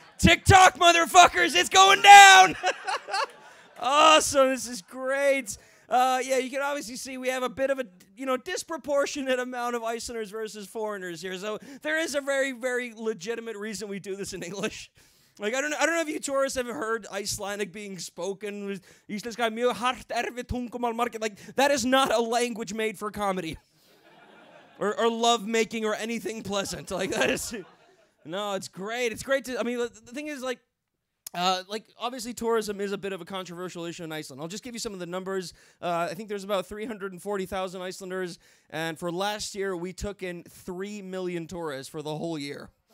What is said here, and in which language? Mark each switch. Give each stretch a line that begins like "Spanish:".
English: TikTok, motherfuckers, it's going down. Awesome, this is great. Yeah, you can obviously see we have a bit of a disproportionate amount of Icelanders versus foreigners here. So there is a very, very legitimate reason we do this in English. Like I don't know if you tourists have heard Icelandic being spoken.
Icelandic: Íslenska er mjög hart erfitt tungumál margir.
English: Like that is not a language made for comedy. Or love making or anything pleasant. Like that is no, it's great. It's great to the thing is like obviously tourism is a bit of a controversial issue in Iceland. I'll just give you some of the numbers. I think there's about 340,000 Icelanders, and for last year we took in 3 million tourists for the whole year.